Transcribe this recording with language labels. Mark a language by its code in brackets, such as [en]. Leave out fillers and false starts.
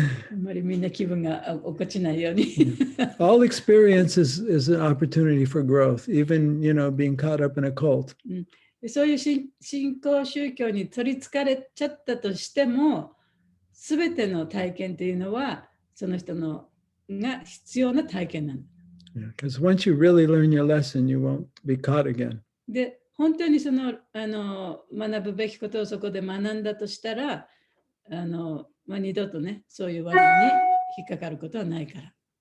[ja] あんまりみんな気分が落っこちないように。 [en] All experience is an opportunity for growth, even, being caught up in a cult. [ja] そういう信仰宗教に取りつかれちゃったとしても、すべての体験というのは、その人が必要な体験なんだ。 [en] Because once you really learn your lesson, you won't be caught again. [ja] で、本当に学ぶべきことをそこで学んだとしたら、二度とね、そういう罠に引っかかることはないから。